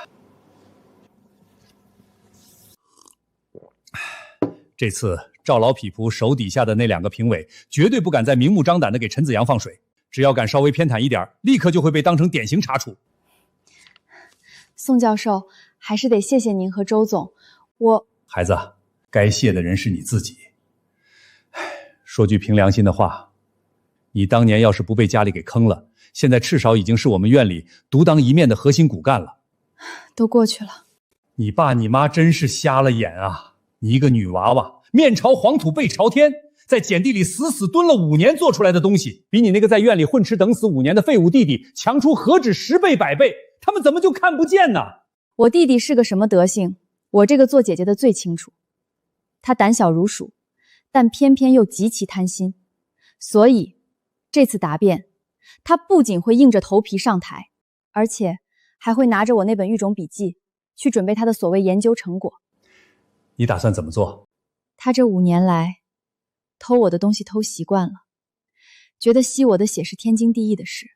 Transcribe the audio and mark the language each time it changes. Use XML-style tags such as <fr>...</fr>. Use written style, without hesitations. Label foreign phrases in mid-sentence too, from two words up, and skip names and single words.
<zh>這次趙老匹夫手底下的那2個評委絕對不敢再明目張膽的給陳子陽放水，只要敢稍微偏袒一點，立刻就會被當成典型查處。宋教授，還是得謝謝您和周總。孩子，該謝的人是你自己。說句憑良心的話，你當年要是不被家裡給坑了，現在至少已經是我們院裡獨當一面的核心骨幹了。都過去了。你爸你媽真是瞎了眼啊！你一個女娃娃，面朝黃土背朝天，在鹼地裡死死蹲了5年做出來的東西，比你那個在院裡混吃等死5年的廢物弟弟強出何止10倍100倍，他們怎麼就看不見呢？我弟弟是個什麼德性，我這個做姐姐的最清楚。他膽小如鼠，但偏偏又極其貪心，所以這次答辯，他不僅會硬着頭皮上台，而且還會拿着我那本育種筆記去準備他的所謂研究成果。你打算怎麼做？他這5年來偷我的東西偷習慣了，覺得吸我的血是天經地義的事。</zh>